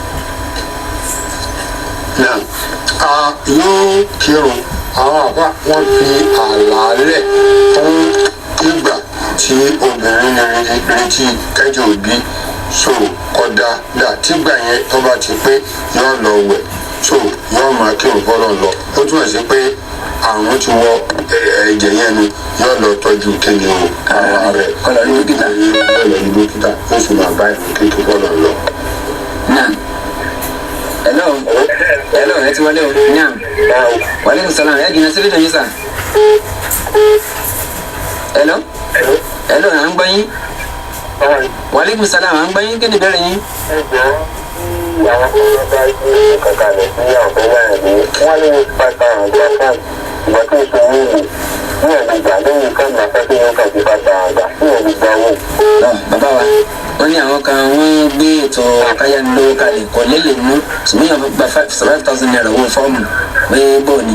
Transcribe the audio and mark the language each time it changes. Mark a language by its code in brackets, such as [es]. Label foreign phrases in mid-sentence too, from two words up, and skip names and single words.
[yo] yóò kírun àwọn àbá wọn fi àlàálẹ̀ fún ìgbà tí obìnrin retí kẹjọ òbí so kódà tígbà yẹn tó bá ti pé yóò lọ wẹ̀ so yóò máa kírun fọlọ́ lọ ó túmọ̀ sí pé àrùn ti wọ ẹ̀jẹ̀ yẹn nu yóò lọ tọ́jú kíni o ara rẹ̀ kọlọ̀ ní dókítà ó sì máa bá ìlú kékeré fọlọ́ lọ. hello ẹ ti wọlé o naam [ar] وعليكم السلام [yo] ẹ jìnnà sílẹ̀ dọ̀yìn sà hello à ń gbọ́ yín [ar] وعليكم السلام [yo] à ń gbọ́ yín kí ni ìbéèrè yín. àwọn ọmọ bá gbé kankan rẹ̀ sí àwọn ọmọ rẹ̀ ní wọ́n lè pàtà àwọn ọjọ́ kan ìgbà tó ṣe ní ìlú ní ẹ̀gbẹ̀gbà lóyún kan máa fẹ́ kí wọ́n kàn sí pàtà àgbà fún ẹ̀gbẹ̀gbà owó. bàbá wa wọ́n ní àwọn kan wọ́n gbé ètò káyánilówó kalẹ̀ kò lélẹ̀ mú ṣùgbọ́n yàn gba 5,000 naira owó fọ́ọ̀mù pé bò ní.